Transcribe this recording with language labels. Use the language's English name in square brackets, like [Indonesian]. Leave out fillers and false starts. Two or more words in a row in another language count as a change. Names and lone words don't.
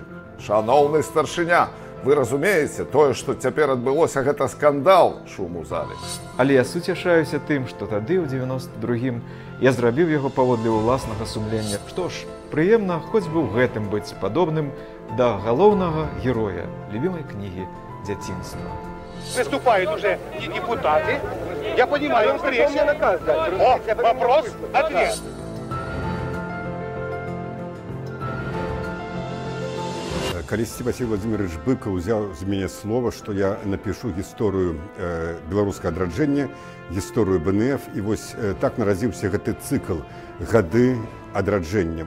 [Belarusian] Шаноўны старшыня, вы разумееце, тое, што цяпер адбылося, гэта скандал, шум у зале. Але я суцяшаюся тым, што тады, ў 92-м, я зрабіў яго паводле ўласнага сумлення. Што ж, прыемна хоць бы ў гэтым быць падобным да галоўнага героя любімай кнігі дзяцінства. [Russian] Выступают уже не депутаты. Я понимаю, встреча. О, вопрос-ответ. [Belarusian] Калісьці Васіль Владимирович Быкаў узяў з мяне слова, што я напишу гісторыю беларускага адраджэння, гісторыю БНФ, і вось так нарадзіўся гэты цыкл «Гады адраджэння».